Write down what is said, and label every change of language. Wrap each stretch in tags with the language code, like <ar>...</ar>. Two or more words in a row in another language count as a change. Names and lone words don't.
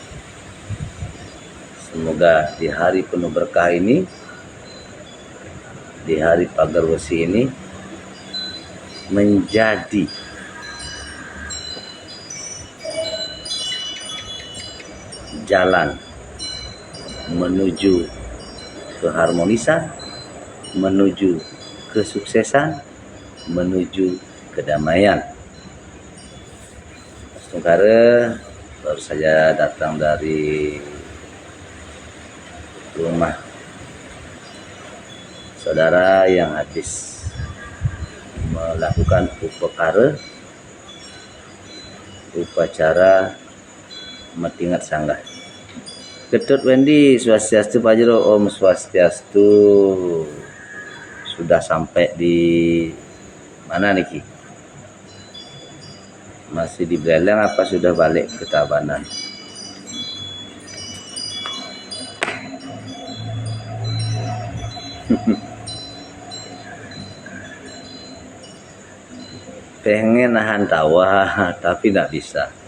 <id>Semoga di hari penuh berkah ini, di hari pagar besi ini, menjadi jalan menuju keharmonisan, menuju kesuksesan, menuju kedamaian. Sementara baru saja datang dari rumah saudara yang habis melakukan upacara metingat sanggah. Ketut Wendy, Swastiastu Pak Jero.</id> <ban>Om Swastiastu.</ban> <id>Sudah sampai di mana niki? Masih di Beleng apa sudah balik ke Tabanan? Pengen nahan tawa tapi tidak bisa.</id>